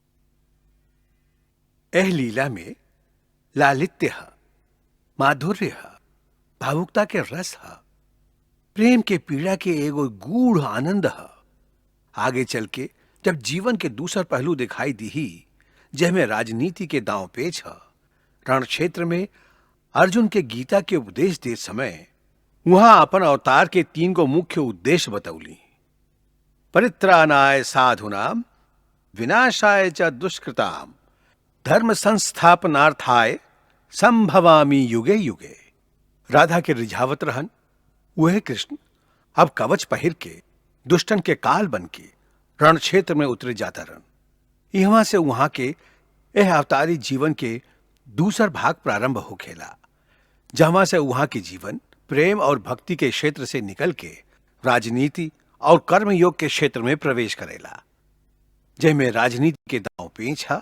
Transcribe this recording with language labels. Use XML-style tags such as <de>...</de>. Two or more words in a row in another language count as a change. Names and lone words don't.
<bho>एह लीला में लालित्य है, माधुर्य है, भावुकता के रस है, प्रेम के पीड़ा के एगो गूढ़ आनंद है। आगे चल के जब जीवन के दूसर पहलू दिखाई दी, जेमे राजनीति के दांव पेच है, रण क्षेत्र में अर्जुन के गीता के उपदेश दे समय वहां अपन अवतार के 3 को मुख्य उद्देश्य बतौली।</bho> <sa>परित्राणाय साधुनाम, विनाशाय च दुष्कृताम, धर्म संस्थापनार्थाय संभवामि युगे युगे।</sa> <bho>राधा के रिझावत रहन। वह कृष्ण अब कवच पहिर के दुष्टन के काल बन के रण क्षेत्र में उतरे जाता रहन। यहां से वहां के यह अवतारी जीवन के दूसर भाग प्रारंभ हो खेला, जहां से वहां के जीवन प्रेम और भक्ति के क्षेत्र से निकल के राजनीति और कर्म योग के क्षेत्र में प्रवेश करेला, जिसमें राजनीति के दांव पेंच है।</bho>